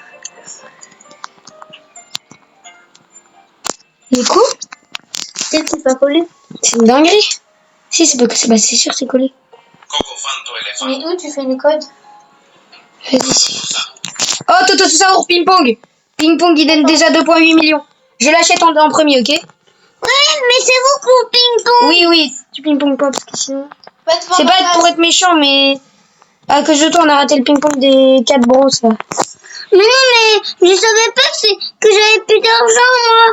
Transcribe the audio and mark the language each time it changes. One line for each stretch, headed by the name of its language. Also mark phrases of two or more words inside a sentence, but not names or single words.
French: Du coup, Peut-être que c'est pas collé. c'est une dinguerie. Si, c'est pas que c'est sûr, c'est collé. Coco fanto elefant. Mais où tu fais les codes? Vas-y. Oh, tout ça pour ping-pong. Ping-pong, il donne déjà 2,8 millions. Je l'achète en premier, ok? Ouais, mais c'est vous pour ping-pong. Oui, tu ping-pong pas parce que sinon... Pas de C'est pas pour être méchant, mais... À cause de toi, on a raté le ping-pong des 4 brosses, là. Mais non, mais je savais pas que j'avais plus d'argent, moi.